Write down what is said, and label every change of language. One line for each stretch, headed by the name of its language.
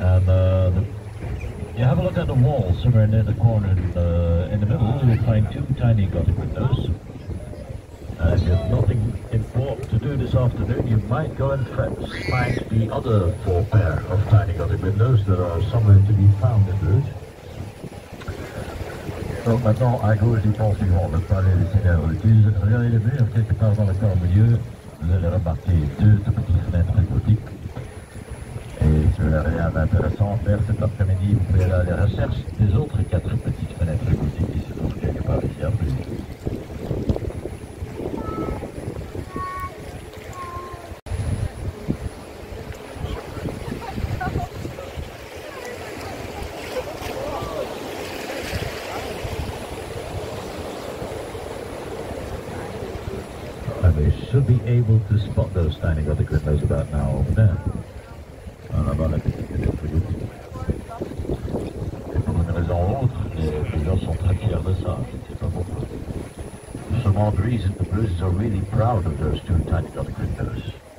English: And you have a look at the wall somewhere near the corner in the middle, you'll find two tiny Gothic windows. And if you have nothing important to do this afternoon, you might go and find the other 4 pair of tiny Gothic windows that are somewhere to be found in Bruges.
French: Donc maintenant, à gauche du pont suivant, le palais des Seigneurs de Bruges, regardez les murs, quelque part dans le corps au milieu, vous allez remarquer 2 petites fenêtres gothiques. Et si vous n'avez rien d'intéressant à faire cet après-midi, vous pouvez aller à la recherche des autres 4 petites fenêtres gothiques qui se trouvent quelque part ici à Bruges.
English: They should be able to spot those tiny Gothic windows about now over there.
French: On a la petite fenêtre gothique. Et pour une raison ou autre, les gens sont très fiers de ça, je ne sais pas pourquoi.
English: For some odd reason, the Bruges are really proud of those two tiny Gothic windows.